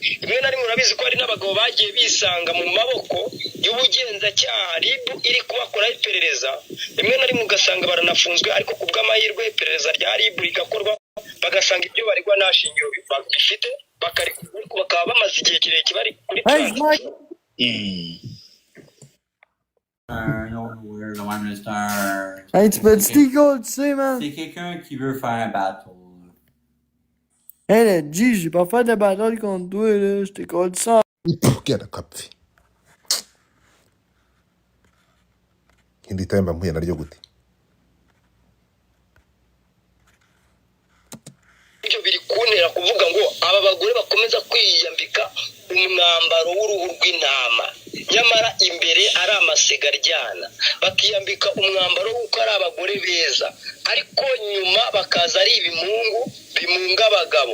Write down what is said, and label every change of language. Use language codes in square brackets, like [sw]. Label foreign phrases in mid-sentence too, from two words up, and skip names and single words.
[rw] Rimwe na rimwe urabizi ko hari n'abagabo bagiye bisanga mu maboko y'ubugenzacyaha RIB iri kubakora iperereza, rimwe na rimwe ugasanga baranafunzwe, ariko ku bw'amahirwe iperereza rya RIB rigakorwa bagasanga ibyo baregwa nta shingiro bifite, bakaba bamaze igihe kirekire bari kuri [fr] Hey, tu peux te sticker, tu sais, man. C'est quelqu'un qui veut faire un battle. Hey, le G, j'ai pas fait de battle contre toi, là. Je t'ai collé ça. [rw] Genda kapfe. Hindi time mpuye naryo gute? ibyo biri kuntera kuvuga ngo aba bagore bakomeza kwiyambika umwambaro w'uruhu rw'intama, nyamara imbere ari amasegaryana, bakiyambika umwambaro w'uko ari abagore beza, ariko nyuma bakaza ari ibimungu bimunga abagabo.